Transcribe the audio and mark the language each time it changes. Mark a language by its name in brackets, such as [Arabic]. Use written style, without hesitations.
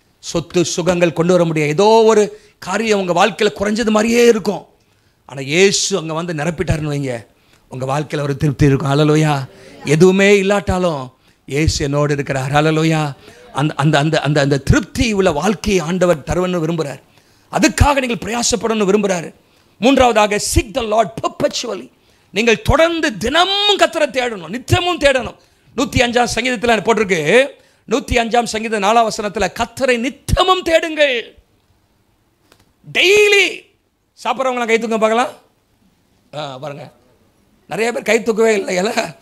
[Tamil] சொத்து சுகங்கள் கொண்டு வர முடியாது. ஏதோ ஒரு காரியம் உங்கள் வாழ்க்கையில் குறைஞ்சது மாதிரியே இருக்கும். ஆனால் இயேசு அங்கே வந்து நிரப்பிட்டாருன்னு வைங்க, உங்கள் வாழ்க்கையில் ஒரு திருப்தி இருக்கும். அல்லேலூயா. எதுவுமே இல்லாட்டாலும் இயேசு என்னோடு இருக்கிறார். அல்லேலூயா. அந்த அந்த அந்த அந்த அந்த திருப்தி உள்ள வாழ்க்கையை ஆண்டவர் தருவன்னு விரும்புகிறார். அதுக்காக நீங்கள் பிரயாசப்படணும்னு விரும்புகிறாரு. 3வதாக [English] seek the Lord perpetually. [Tamil] நீங்கள் தொடர்ந்து தினமும் கர்த்தரை தேடணும், நித்தியமும் தேடணும். 105ஆம் சங்கீதத்தில் போட்டிருக்கு, 105ஆம் சங்கீதம் 4ஆம் வசனத்தில் கர்த்தரை நித்தியமும் தேடுங்கள். டெய்லி சாப்பிட்றவங்களாம் கை தூங்க பார்க்கலாம். பாருங்க, நிறைய பேர் கை தூக்கவே இல்லை.